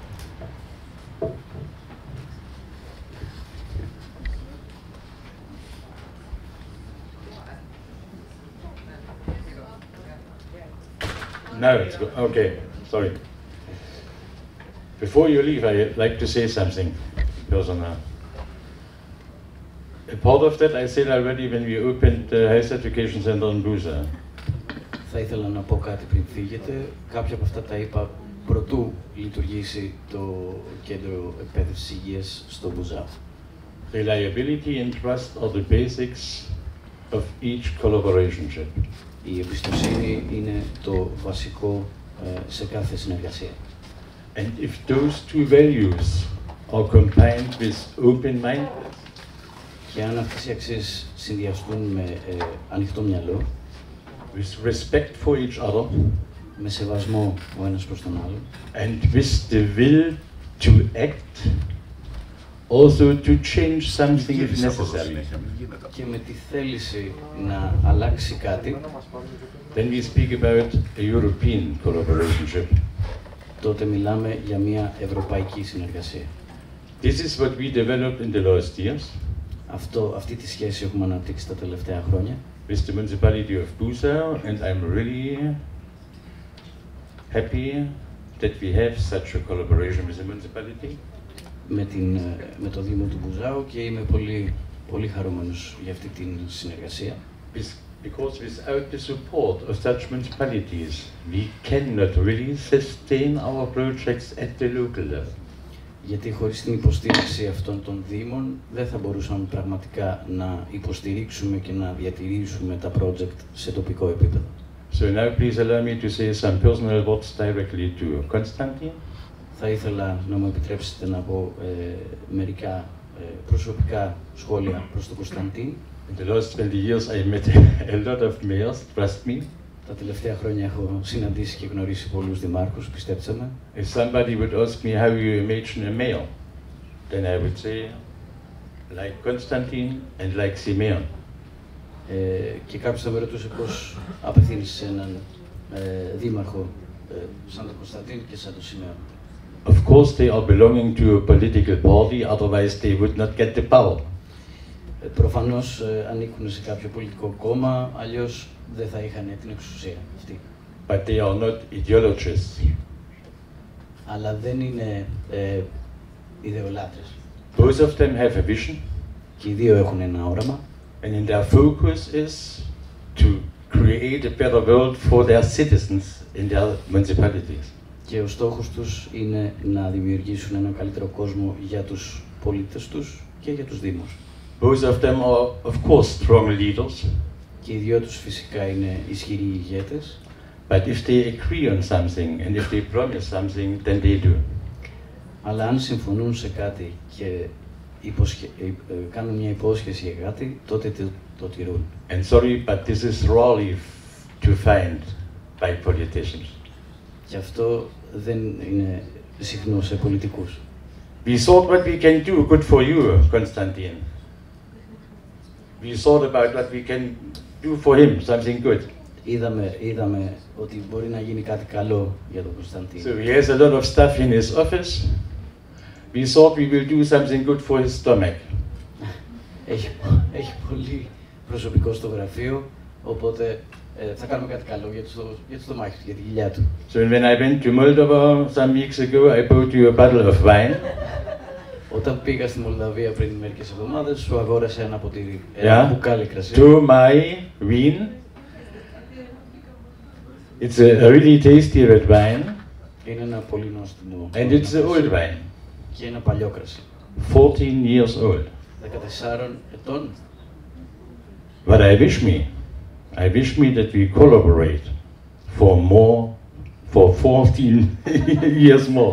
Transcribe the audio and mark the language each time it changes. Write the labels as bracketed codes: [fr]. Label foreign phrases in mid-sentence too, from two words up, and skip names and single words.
[en] No, it's good. Okay, sorry. Before you leave, I'd like to say something personal. A part of that I said already when we opened the health education center in Busa. [el] Θα ήθελα να πω κάτι πριν φύγετε. Κάποια από αυτά τα είπα προτού λειτουργήσει το κέντρο εκπαίδευσης υγείας στο Μπουζάο. [en] Reliability and trust are the basics of each collaborationship. [el] Η εμπιστοσύνη είναι το βασικό σε κάθε συνεργασία. [en] And if those two values are combined with open-mindedness, [el] και αν αυτές οι αξίες συνδυαστούν με ανοιχτό μυαλό, [en] with respect for each other, [el] με σεβασμό ο ένας προς τον άλλο, [en] and with the will to act, also to change something if necessary, [el] και με τη θέληση να αλλάξει κάτι, [en] then we speak about a European collaborationship. [el] τότε μιλάμε για μια ευρωπαϊκή συνεργασία. [en] This is what we developed in the last years. [el] Αυτή τη σχέση έχουμε αναπτύξει τα τελευταία χρόνια. [en] With the municipality of Busau, and I'm really happy that we have such a collaboration with the municipality. [el] Με το Δήμο του Μπουζάου και είμαι πολύ χαρούμενος για αυτή την συνεργασία. [en] Because without the support of such municipalities, we cannot really sustain our projects at the local level. [el] Γιατί χωρίς την υποστήριξη αυτών των Δήμων δεν θα μπορούσαμε πραγματικά να υποστηρίξουμε και να διατηρήσουμε τα project σε τοπικό επίπεδο. [en] So now please allow me to say some personal words directly to Konstantin. [el] Θα ήθελα να μου επιτρέψετε να πω μερικά προσωπικά σχόλια προς τον Κωνσταντίν. [en] In the last 20 years I met a lot of mayors, trust me. [el] Τα τελευταία χρόνια έχω συναντήσει και γνωρίσει πολλούς δημάρχους, πιστέψτε με. [en] If somebody would ask me how you imagine a mayor, then I would say like Konstantin and like Simeon. [el] Και κάποιος θα με ρωτούσε πώς απευθύνεις σε έναν δήμαρχο σαν τον Κωνσταντίν και σαν τον Σιμεών. [en] Of course they are belonging to a political party, otherwise they would not get the power. [el] Προφανώς ανήκουν σε κάποιο πολιτικό κόμμα, αλλιώς δεν θα είχαν την εξουσία αυτή. [en] But they are not ideologists. [el] Αλλά δεν είναι ιδεολάτρες. [en] Both of them have a vision. [el] Και οι δύο έχουν ένα όραμα. [en] And in their focus is to create a better world for their citizens in their municipalities. [el] Και ο στόχος τους είναι να δημιουργήσουν έναν καλύτερο κόσμο για τους πολίτες τους και για τους δήμους. [en] Both of them are, of course, strong leaders. [el] Και οι δυο τους φυσικά είναι ισχυροί ηγέτες. [en] But if they agree on something and if they promise something, then they do. [el] Αλλά αν συμφωνούν σε κάτι και κάνουν μια υπόσχεση για κάτι, τότε το τηρούν. [en] And sorry, but this is rarely to find by politicians. [el] Και αυτό δεν είναι συχνό σε πολιτικούς. [en] We thought what we can do good for you, Konstantin. We thought about what we can do for him, something good. [el] Είδαμε ότι μπορεί να γίνει κάτι καλό για τον Κωνσταντίν. [en] So he has a lot of stuff in his office. We thought we will do something good for his stomach. [el] Έχει πολύ προσωπικό στο γραφείο, οπότε θα κάνουμε κάτι καλό για το στομάχι του, για τη κοιλιά του. [en] So when I went to Moldova some weeks ago, I bought you a bottle of wine. [el] Όταν πήγα στη Μολδαβία πριν μερικές εβδομάδες, σου αγόρασα ένα ποτήρι, ένα μπουκάλι κρασί. [en] To my wine. It's a really tasty red wine. [el] Είναι ένα πολύ νόστιμο. [en] And it's an old wine. [el] Και ένα παλιό κρασί. [en] 14 years old. [el] 14 ετών. [en] But I wish me that we collaborate for 14 years more.